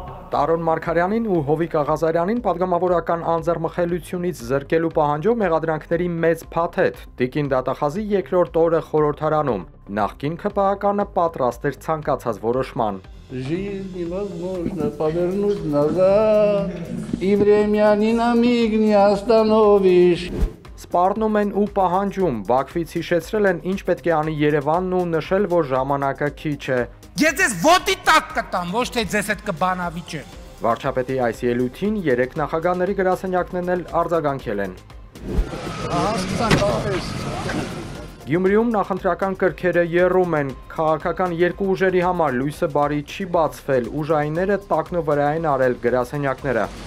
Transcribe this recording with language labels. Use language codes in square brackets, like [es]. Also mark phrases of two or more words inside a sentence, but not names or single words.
[hy] Տարոն Մարգարյանին ու Հովիկ Աղազարյանին պատգամավորական անձեռմխելությունից զրկելու պահանջով մեղադրանքների մեծ փաթեթ, Տիկին դատախազի երկրորդ օրը խորհրդարանում, նախկին ՔՊԱ-կանը պատրաստ էր ցանկացած որոշման։ [ru] Жить невозможно, повернуть назад, и времени миг не остановишь. [hy] Սպառնում են ու պահանջում, Բաքվից հիշեցրել են ինչ պետք է անի Երևանն ու նշել, որ ժամանակը քիչ է։ Ես ձեզ ոտի տակ կտամ, ոչ թե ձեզ հետ կբանավիճեմ։ Վարչապետի այս ելույթին 3 նախագահների գրասենյակներն էլ արձագանքել են։ Գյումրիում նախընտրական կրքերը եռում են, քաղաքական երկու ուժերի համար լույսը բարի չի բացվել, ուժայինները տակնու վրա են արել գրասենյակները։